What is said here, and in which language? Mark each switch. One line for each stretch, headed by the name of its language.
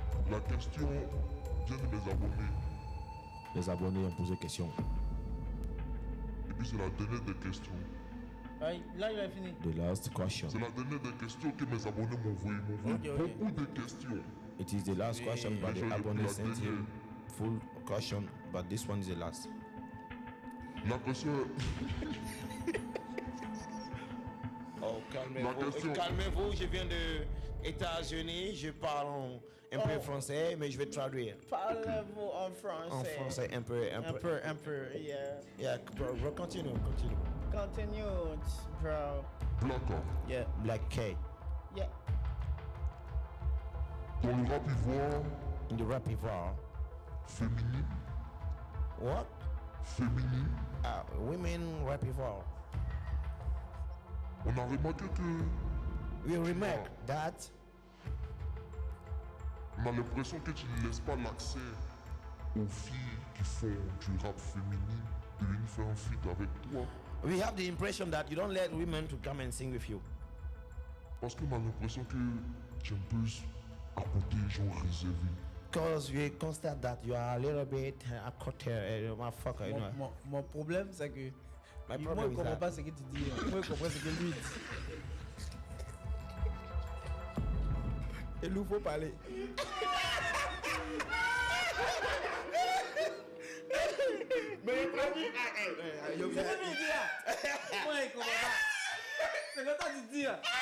French: La question vient de mes abonnés. Les abonnés ont posé question. Et puis c'est la dernière des questions. Là, il a fini.
English: The last question.
French: C'est la dernière des questions que mes abonnés m'ont envoyé. Beaucoup de questions.
English: It is the last question, but the abonnés sent him full question, but this one is the last.
French: La question. Oh, calmez-vous, je viens de États-Unis, je parle un peu français, mais je vais traduire. Parlez-vous en français? En français, un peu,
English: yeah. Yeah, bro, continue. Continue, bro. Blacka. Yeah, Black K. Yeah.
French: Dans le rap ivoire.
English: In the rap ivoire.
French: Féminine.
English: What?
French: Féminine.
English: Women rap ivoire.
French: On a remarqué que.
English: We remark that.
French: On a l'impression que tu ne laisses pas l'accès aux filles qui font du rap féminin de venir faire un feat avec toi.
English: We have the impression that you don't let women to come and sing with you.
French: Parce qu'on a l'impression que tu es un peu à côté, genre réservé.
English: Because we constate that you are a little bit
French: a côté,
English: motherfucker, you know.
French: Mon problème, c'est que moi, je ne comprends pas ce que tu dis. Moi, je comprends ce que lui dit. Et nous, faut parler. Mais il traduit. C'est ce que tu dis là. Moi, je ne comprends pas. C'est que toi, tu dis là.